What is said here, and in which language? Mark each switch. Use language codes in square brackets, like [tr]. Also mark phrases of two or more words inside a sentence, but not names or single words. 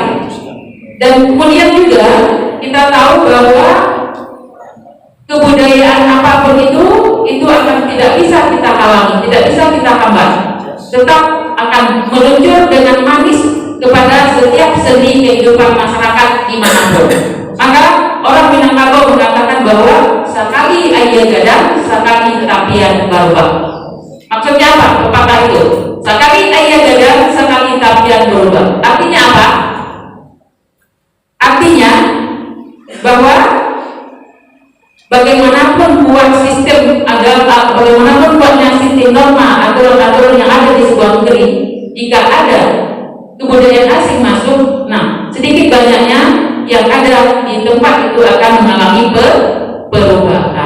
[id] Dan kemudian juga kita tahu bahwa kebudayaan apapun itu akan tidak bisa kita halangi, tidak bisa kita hambat, tetap akan meluncur dengan manis kepada setiap sendi kehidupan masyarakat dimanapun. Maka orang Minangkabau mengatakan [min] ia gadang sakali tapian berubah. [id] Maksudnya apa? Pepatah itu. [min] Sakali ia gadang sakali tapian berubah. [id] Artinya apa? Artinya bahwa bagaimanapun buat sistem agama, bagaimanapun buatnya sistem norma, aturan-aturan yang ada di sebuah negeri, jika ada kebudayaan asing masuk, nah sedikit banyaknya yang ada di tempat itu akan mengalami perubahan.